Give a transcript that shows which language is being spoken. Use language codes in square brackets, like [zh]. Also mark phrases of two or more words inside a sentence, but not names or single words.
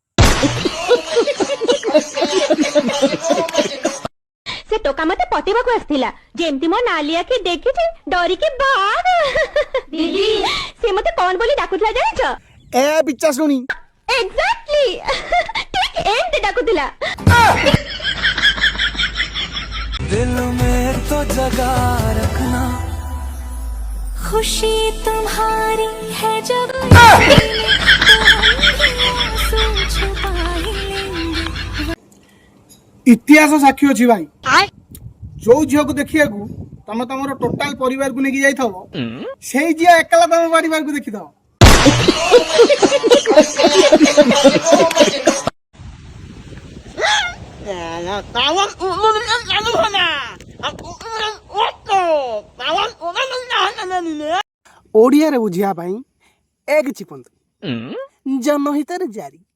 [or] ସେ ଟୋକା ମତେ ପଟିବାକୁ ଆସିଥିଲା, ଯେମିତି ମୋ ନାଲି ଆଖି ଦେଖିଛି ଡରିକି ଭାଗ। ଦିଦି ସେ ମତେ କଣ ବୋଲି ଡାକୁଥିଲା ଜାଣିଛ? ଏ ବିଚା ଶୁଣି ଏକ୍ଜାକ୍ଟଲି ଠିକ ଏମିତି ଡାକୁଥିଲା। [hi] दिल में तो जगा रखना, खुशी तुम्हारी है जब [or] ଇତିହାସ ସାକ୍ଷୀ ଅଛି ଭାଇ। ଯୋଉ ଝିଅକୁ ଦେଖିବାକୁ ତମେ ତମର ଟୋଟାଲ ପରିବାରକୁ ନେଇକି ଯାଇଥିବ, ସେଇ ଝିଅ ଏକଲା ତମ ପରିବାରକୁ ଦେଖିଥିବ। ଓଡ଼ିଆରେ ବୁଝିବା ପାଇଁ ଏକ ଚିପନ୍ତୁ, ଜନହିତରେ ଜାରି।